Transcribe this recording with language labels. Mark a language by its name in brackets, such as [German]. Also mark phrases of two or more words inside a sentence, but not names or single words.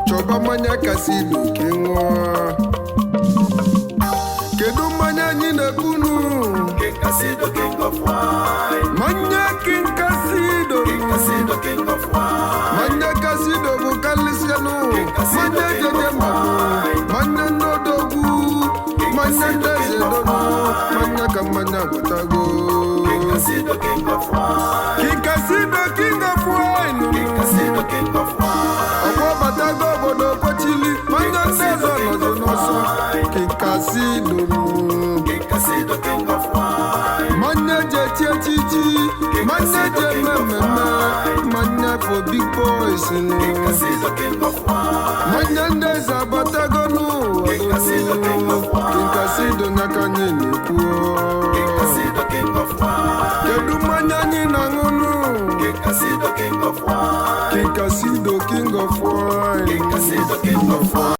[Igbo] chọba mmanya Caicedo ka ị ṅụọ. Kedu mmanya anyị na-ekunu? [English] King Caicedo, king of wine. [Igbo] Mmanya King Caicedo. [English] King Caicedo, king of wine. [Igbo] Mmanya Caicedo bụ kalịsịanụ. Mmanya jeje mmadụ. Mmanya Nwodo. Mmanya Caicedo. Mmanya ka mmanya batago. [English] King Caicedo, king of wine. King Caicedo, king of wine. King Caicedo, king of wine. [Igbo] Ọgbọ batago obodo Kochili. Mmanya ndị ọzọ nọdụ n'ọsọ. [English] King Caicedo. King Caicedo, king of wine. [Igbo] Mmanya jechi echichi. Mmanya je mmemme. [English] Mmanya for big boys. King Caicedo, king of wine. [Igbo] Mmanya ndị eze abatago n'ụwa. [English] King Caicedo, king of wine. [Igbo] King Caicedo n'aka anyị na-ekwu. [English] King Caicedo, king of wine. [Igbo] Kedu mmanya anyị na-aṅụnụ? [English] King Caicedo, king of wine. King Caicedo, king of wine. King Caicedo, king of wine.